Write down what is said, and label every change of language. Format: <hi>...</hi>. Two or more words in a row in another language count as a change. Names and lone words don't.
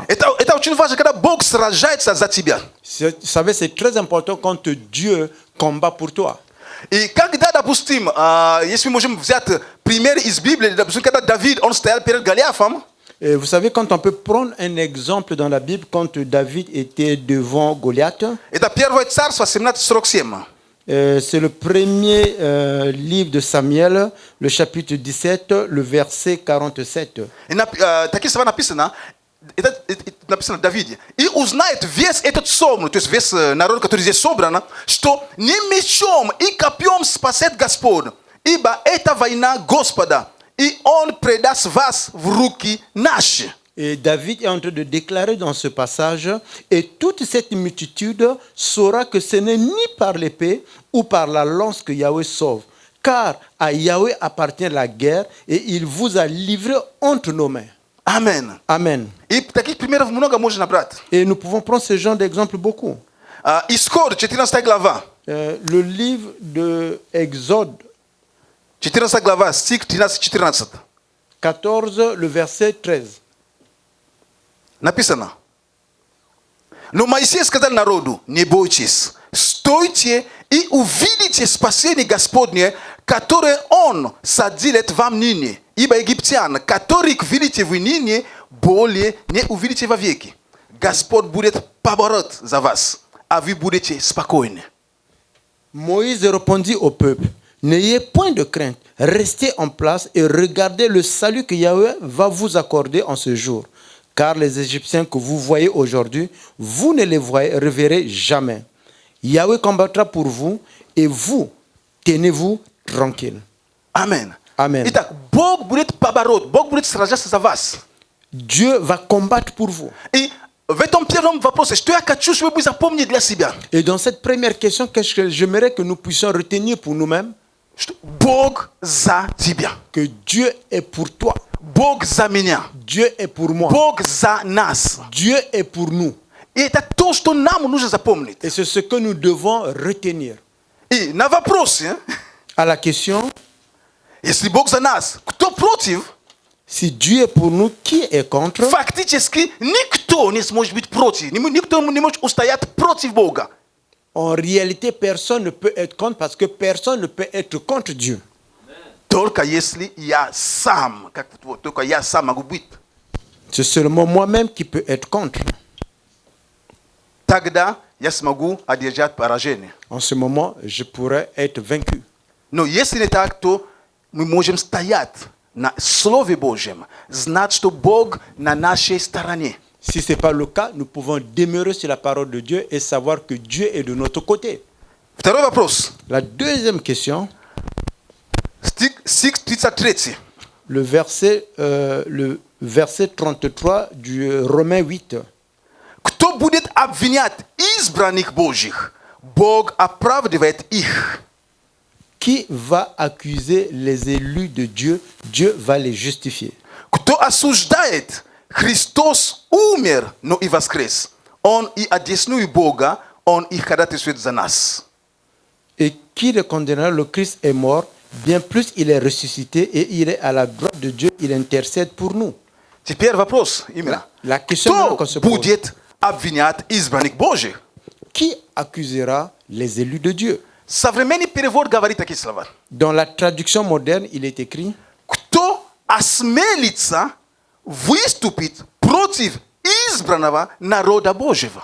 <ru>Это очень важно, когда Бог сражается за тебя.</ru> <fr>Vous savez, c'est très important quand Dieu combat pour toi.</fr> <ru>И когда, допустим, если мы можем взять пример из Библии, допустим, когда Давид, он стоял перед Голиафом,</ru> <fr>Et vous savez, quand on peut prendre un exemple dans la Bible, quand David était devant Goliath,</fr> <ru>это 1 Царство 17:47.</ru> <fr>C'est le premier livre de Samuel, le chapitre 17, le verset 47.</fr> <ru>И такие слова написано, это написано Давиде. И узнает весь этот собран, то есть весь народ, который здесь собран, что не мечом и копьем спасет Господь, ибо это война Господа, и Он предаст вас в руки наши.</ru> <fr>Et David est en train de déclarer dans ce passage, et toute cette multitude saura que ce n'est ni par l'épée ou par la lance que Yahweh sauve, car à Yahweh appartient la guerre, et il vous a livré entre nos mains. Amen. Amen.</fr> <ru>И таких примеров много можно брать.</ru> <fr>Et nous pouvons prendre ce genre d'exemple beaucoup.</fr> <ru>Исход, 14 глава.</ru> <fr>Le livre de Exode</fr> <ru>14 глава, стих 13-14.</ru> <fr>14, le verset 13. Написано.</fr> <ru>Но Моисей сказал народу: не бойтесь, стойте и увидите спасение Господне, которое Он соделает вам ныне. Ибо египтян, которых видите вы ныне, более не увидите вовеки. Господь будет поборот за вас, а вы будете спокойны.</ru> <fr>Moïse répondit au peuple, n'ayez point de crainte, restez en place et regardez le salut que Yahweh va vous accorder en ce jour. Car les Égyptiens que vous voyez aujourd'hui, vous ne les reverrez jamais. Yahweh combattra pour vous et vous, tenez-vous tranquille. Amen. Amen.</fr> <ru>Итак, Бог будет поборот, Бог будет сражаться за вас.</ru> <fr>Dieu va combattre pour vous.</fr> <ru>И в этом первом вопросе, что я хочу, чтобы вы запомнили для себя,</ru> <fr>Et dans cette première question, qu'est-ce que j'aimerais que nous puissions retenir pour nous-mêmes?</fr> <ru>что Бог за тебя.</ru> <fr>Que Dieu est pour toi.</fr> <ru>Бог за меня.</ru> <fr>Dieu est pour moi.</fr> <ru>Бог за нас.</ru> <fr>Dieu est pour nous.</fr> <ru>И это то, что нам нужно запомнить.</ru> <fr>Et c'est ce que nous devons retenir.</fr> <ru>И на вопросе,</ru> <fr>À la question,</fr> <ru>если Бог за нас, кто против,</ru> <fr>si Dieu est pour nous, qui est contre?</fr> <ru>фактически никто не сможет быть против. Никто не может устоять против Бога.</ru> <fr>En réalité, personne ne peut être contre parce que personne ne peut être contre Dieu.</fr> <ru>Только если я сам, как вот, только я сам могу быть.</ru> <fr>C'est seulement moi-même qui peut être contre.</fr> <ru>Тогда я смогу одержать поражение.</ru> <fr>En ce moment, je pourrais être vaincu.</fr> <ru>Но если не так, то мы можем стоять на Слове Божьем, знать, что Бог на нашей стороне.</ru> <fr>Si ce n'est pas le cas, nous pouvons demeurer sur la parole de Dieu et savoir que Dieu est de notre côté.</fr> <ru>Второй вопрос.</ru> <fr>La deuxième question,</fr> <ru>Стих 33.</ru> <fr>le verset 33 du Romains 8.</fr> <ru>Кто будет обвинять избранных Божьих? Бог оправдывает их.</ru> <fr>Qui va accuser les élus de Dieu? Dieu va les justifier.</fr> <ru>Кто осуждает? Христос умер, но и воскрес. Он и одесную Бога, Он и ходатайствует за нас.</ru> <fr>Et qui le condamnera? Le Christ est mort, bien plus il est ressuscité et il est à la droite de Dieu, il intercède pour nous.</fr> <ru>Теперь вопрос именно.</ru> <fr>La question</fr> <ru>Кто</ru> <fr>qu'on se pose,</fr> <ru>будет обвинять избранных Божьих?</ru> <fr>qui accusera les élus de Dieu?</fr> <ru>Современный перевод говорит такие слова.</ru> <fr>Dans la traduction moderne, il est écrit:</fr> <ru>Кто осмелится выступить против избранного народа Божьего?</ru>